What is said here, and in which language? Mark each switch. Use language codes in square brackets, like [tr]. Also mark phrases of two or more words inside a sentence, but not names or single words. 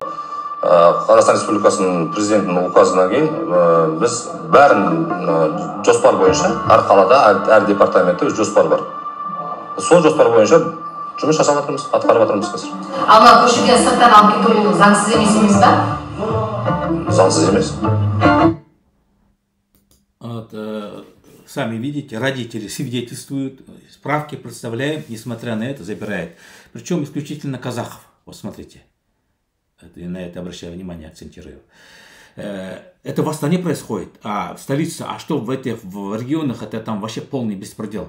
[kk] Қазақстан Республикасының президентінің указынан кейін біз бәрін жоспар бойынша, әр қалада, әр департаментте өз жоспар бар. Сол жоспар бойынша жұмыс жасап жатырмыз, атқарып жатырмыз қазір. Ал мына көшеден сырттан алып кету заңсыз емес па? Заңсыз емес. [ru] Вот, сами видите, родители свидетельствуют, справки представляем, несмотря на это забирает. Причем исключительно казахов. Вот смотрите. И на это обращаю внимание, акцентирую. Это в Астане происходит, а в столице, а что в регионах, это там вообще полный беспредел.